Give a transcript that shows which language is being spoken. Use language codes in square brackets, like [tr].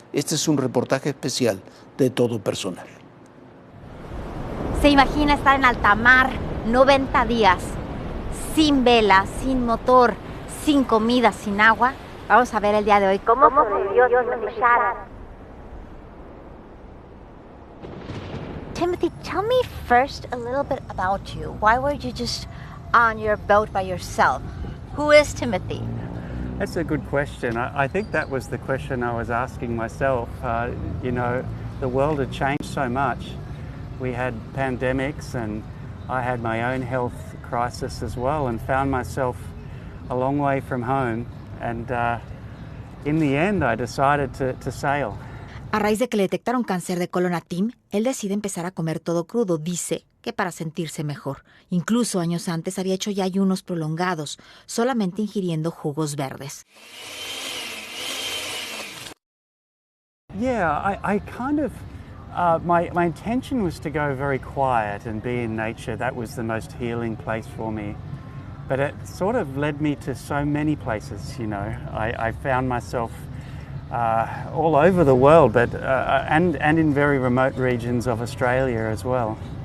[es] Este es un reportaje especial de Todo Personal. ¿Se imagina estar en alta mar 90 días, sin vela, sin motor, sin comida, sin agua? Vamos a ver el día de hoy cómo sobrevivió Timothy Shaddock. [en] Timothy, tell me first a little bit about you. Why were you just on your boat by yourself? Who is Timothy? That's a good question. I think that was the question I was asking myself. The world had changed so much. We had pandemics and I had my own health crisis as well and found myself a long way from home. And in the end, I decided to sail. [es] A raíz de que le detectaron cáncer de colon a Tim, él decide empezar a comer todo crudo. Dice que para sentirse mejor. Incluso años antes había hecho ya ayunos prolongados, solamente ingiriendo jugos verdes. [en] Yeah, I kind of, my intention was to go very quiet and be in nature. That was the most healing place for me. But it sort of led me to so many places, I found myself all over the world, but and in very remote regions of Australia as well.